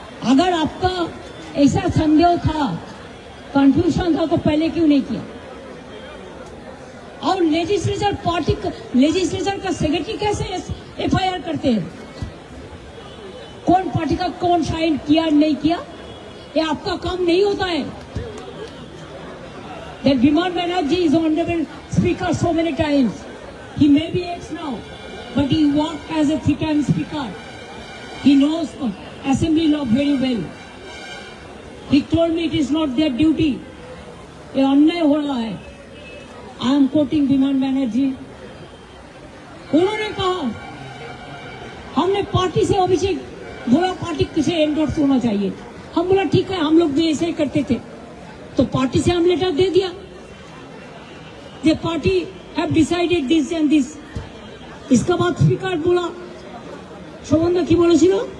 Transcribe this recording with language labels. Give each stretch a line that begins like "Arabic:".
Hindi: अगर आपका ऐसा संदेह था, कंफ्यूजन था, तो पहले क्यों नहीं किया? और लेजिस्लेचर का सेक्रेटरी कैसे एफआईआर करते हैं? कौन पार्टी का कौन साइन किया नहीं किया, ये आपका काम नहीं होता है।
English: That Biman Banerjee is honorable speaker so many times. He may be ex now, but he worked as a three-time speaker. He knows assembly law very well. He told me it is not their duty.
Hindi: ये अन्याय हो रहा है।
English: I am quoting Biman Banerjee.
Hindi: उन्होंने कहा, हमने party से अभिषेक बोला पार्टी से एंडोर्स होना चाहिए। हम बोला ठीक है, हम लोग भी ऐसे ही करते थे, तो पार्टी से हम लेटर दे दिया।
English: The party have decided this and this.
Hindi: इसका बाद स्पीकर बोला,
Bangla: শোভনদা কি বলেছিল?